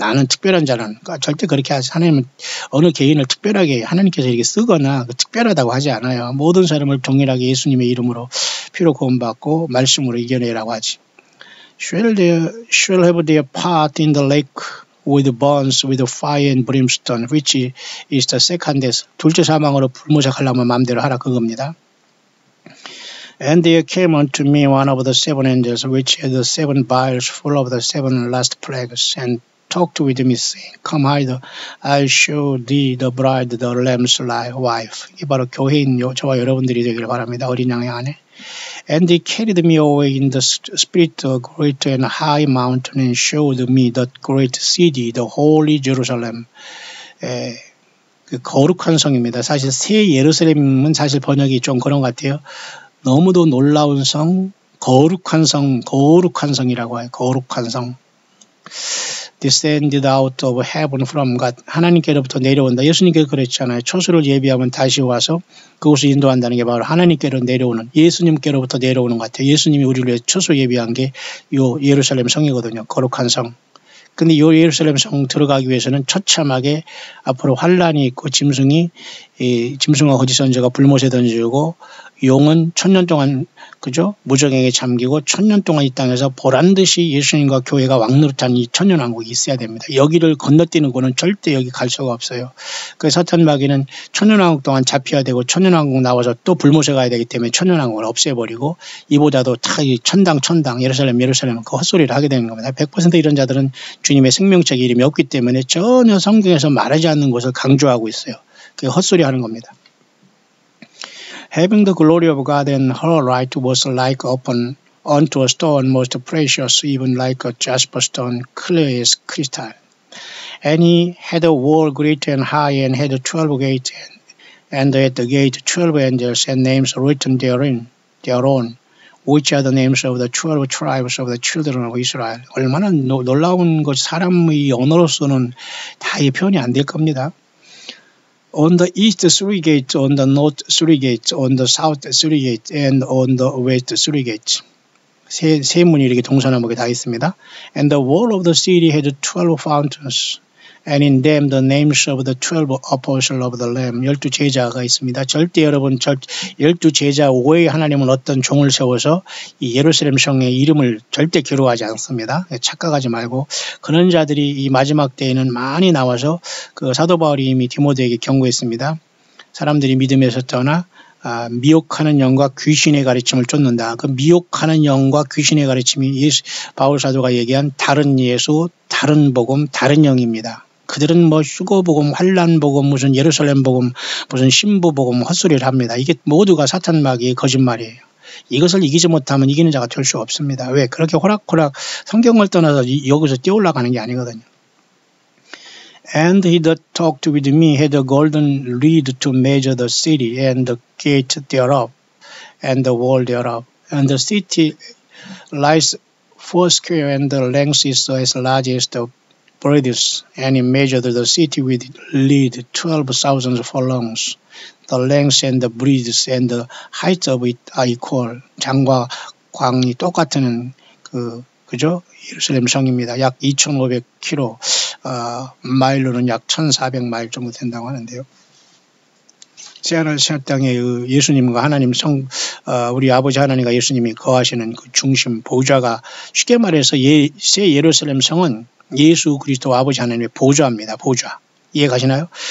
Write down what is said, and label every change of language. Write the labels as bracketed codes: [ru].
[ko] 나는 특별한 자는 그러니까 절대 그렇게 하지. 하나님은 어느 개인을 특별하게 하나님께서 이렇게 쓰거나 특별하다고 하지 않아요. 모든 사람을 동일하게 예수님의 이름으로 피로 구원받고 말씀으로 이겨내라고 하지. [en] Shall have their part in the lake with burns, with fire and brimstone, which is the second death. [ko] 둘째 사망으로 불모색하려면 마음대로 하라 그겁니다. [en] And there came unto me one of the seven angels, which had the seven vials full of the seven last plagues, and talked with me, saying, Come hither, I'll show thee the bride, the lamb's wife. [ko] 이게 바로 교회인 저와 여러분들이 되기를 바랍니다. 어린 양의 아내. [en] And he carried me away in the spirit of a great and high mountain and showed me the great city, the holy Jerusalem. [ko] 그 거룩한 성입니다. 사실 새 예루살렘은 사실 번역이 좀 그런 것 같아요. 너무도 놀라운 성, 거룩한 성이라고 해요. 거룩한 성. [en] Descended out of heaven from God. [ko] 하나님께로부터 내려온다. 예수님께서 그랬잖아요. 초소를 예비하면 다시 와서 그곳을 인도한다는 게 바로 하나님께로 내려오는 예수님께로부터 내려오는 것 같아요. 예수님이 우리를 위해 초소 예비한 게 요 예루살렘 성이거든요. 거룩한 성. 근데 이 예루살렘 성 들어가기 위해서는 처참하게 앞으로 환란이 있고 짐승과 거짓 선지자가 불못에 던지고 용은 1000년 동안 그죠? 무정행에 잠기고 1000년 동안 이 땅에서 보란듯이 예수님과 교회가 왕노릇한 이 천년왕국이 있어야 됩니다. 여기를 건너뛰는 거는 절대 여기 갈 수가 없어요. 그래서 사탄 마귀는 천년왕국 동안 잡혀야 되고 천년왕국 나와서 또 불못에 가야 되기 때문에 천년왕국을 없애버리고 이보다도 다 천당 예루살렘 그 헛소리를 하게 되는 겁니다. 100% 이런 자들은 주님의 생명책 이름이 없기 때문에 전혀 성경에서 말하지 않는 것을 강조하고 있어요. 그게 헛소리 하는 겁니다. [en] Having the glory of God and her light was like open unto a stone most precious, even like a jasper stone, clear as crystal. And he had a wall great and high, and had 12 gates, and at the gate 12 angels, and names written thereon, which are the names of the 12 tribes of the children of Israel. [ko] 얼마나 놀라운 것, 사람의 언어로서는 다 이 표현이 안 될 겁니다. [en] On the east 3 gates, on the north 3 gates, on the south 3 gates, and on the west 3 gates. [ko] 세 문이 이렇게 동서남북에 다 있습니다. [en] And the wall of the city had 12 fountains, and in them the names of the 12 apostles of the Lamb. [ko] 12제자가 있습니다. 절대 여러분, 12제자 외에 하나님은 어떤 종을 세워서 이 예루살렘 성의 이름을 절대 기록하지 않습니다. 착각하지 말고, 그런 자들이 이 마지막 때에는 많이 나와서 그 사도 바울이 이미 디모데에게 경고했습니다. 사람들이 믿음에서 떠나 미혹하는 영과 귀신의 가르침을 쫓는다. 그 미혹하는 영과 귀신의 가르침이 바울 사도가 얘기한 다른 예수, 다른 복음, 다른 영입니다. 그들은 뭐 휴거복음, 환란복음, 무슨 예루살렘복음, 무슨 신부복음 헛소리를 합니다. 이게 모두가 사탄 마귀의 거짓말이에요. 이것을 이기지 못하면 이기는 자가 될 수 없습니다. 왜? 그렇게 호락호락 성경을 떠나서 여기서 뛰어올라가는 게 아니거든요. [en] And he that talked with me had a golden reed to measure the city and the gate thereof and the wall thereof. And the city lies foursquare, and the length is as large as the breadth. And he measured the city with lead 12,000 furlongs. The length and the breadth and the height of it are equal. [ko] 장과 광이 똑같은 그죠? 예루살렘 성입니다. 약 2,500km, 마일로는 약 1,400마일 정도 된다고 하는데요. 새하늘 새 땅에 예수님과 하나님 우리 아버지 하나님과 예수님이 거하시는 그 중심 보좌가, 쉽게 말해서 새 예루살렘 성은 예수 그리스도 아버지 하나님의 보좌입니다. 보좌. 이해 가시나요?